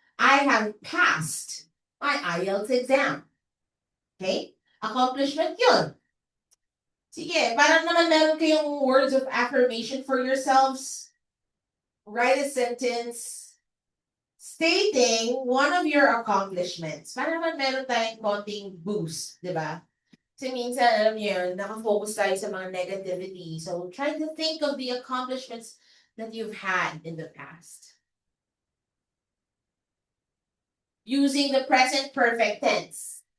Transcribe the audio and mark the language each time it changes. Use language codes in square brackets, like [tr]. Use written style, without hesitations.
[en] I have passed my IELTS exam. Okay? [tl] Accomplishment yun. Sige, parang naman meron kayong [en] words of affirmation for yourselves. Write a sentence stating one of your accomplishments. [tl] Parang naman meron tayong konting boost, di ba? Kasi minsan, alam niyo yun, nakafocus tayo sa mga negativity. [en] So, try to think of the accomplishments that you've had in the past. Using the present perfect tense.